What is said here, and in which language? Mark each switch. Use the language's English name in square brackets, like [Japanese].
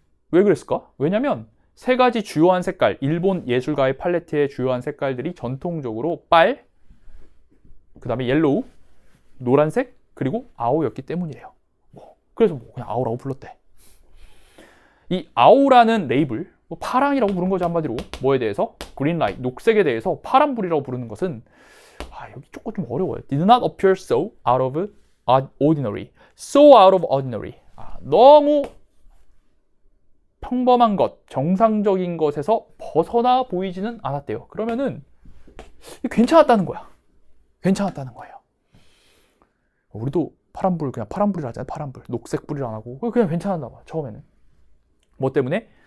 [Korean] 왜 그랬을까? 왜냐면 세 가지 주요한 색깔, 일본 예술가의 팔레트의 주요한 색깔들이 전통적으로 빨, 그 다음에 옐로우, 노란색, 그리고 아오였기 때문이래요. 그래서 그냥 아오라고 불렀대. 이 아오라는 레이블, 파랑이라고 부른 거죠, 한마디로. 뭐에 대해서? 그린라이트, 녹색에 대해서 파란불이라고 부르는 것은 여기 조금 좀 어려워요. [English] Did not appear so out of ordinary. So out of ordinary. [Korean] 너무 평범한 것, 정상적인 것에서 벗어나 보이지는 않았대요. 그러면은 괜찮았다는 거야. 괜찮았다는 거예요. 우리도 파란불 그냥 파란불이라 하잖아요. 파란불. 녹색불이라 안 하고 그냥 괜찮았나 봐. 처음에는. 뭐 때문에?